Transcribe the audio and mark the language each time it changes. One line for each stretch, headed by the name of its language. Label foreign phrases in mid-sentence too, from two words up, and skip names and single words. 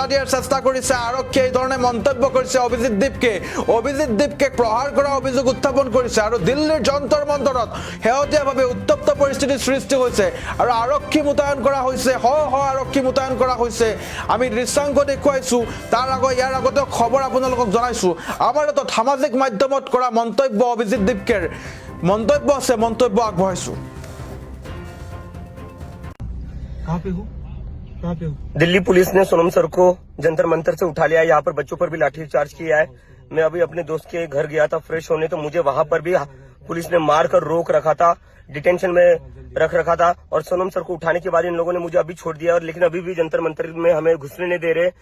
Assamese: দিয়াৰ চেষ্টা কৰিছে আৰক্ষীয়ে এই ধৰণে মন্তব্য কৰিছে অভিজিত দীপকে প্ৰহাৰ কৰা অভিযোগ উত্থাপন কৰিছে আৰু দিল্লীৰ যন্তৰ মন্তৰত শেহতীয়াভাৱে উত্তপ্ত পৰিস্থিতিৰ সৃষ্টি হৈছে আৰু আৰক্ষী মুতায়ন কৰা হৈছে আৰক্ষী মুতায়ন কৰা হৈছে আমি দৃশ্যাংশ দেখুৱাইছো ইয়াৰ আগতে খবৰ আপোনালোকক জনাইছো আমাৰ হাতত সামাজিক মাধ্যমত কৰা মন্তব্য অভিজিত দীপকেৰ মন্তব্য আছে মন্তব্য আগবঢ়াইছো
Hindi: कहाँ पे हो? दिल्ली पुलिस ने सोनम सर को जंतर मंतर से उठा लिया है। यहाँ पर बच्चों पर भी लाठीचार्ज किया है। मैं अभी अपने दोस्त के घर गया था फ्रेश होने, तो मुझे वहां पर भी पुलिस ने मार कर रोक रखा था, डिटेंशन में रख रखा था। और सोनम सर को उठाने के बाद इन लोगों ने मुझे अभी छोड़ दिया, और लेकिन अभी भी जंतर मंतर में हमें घुसने नहीं दे रहे।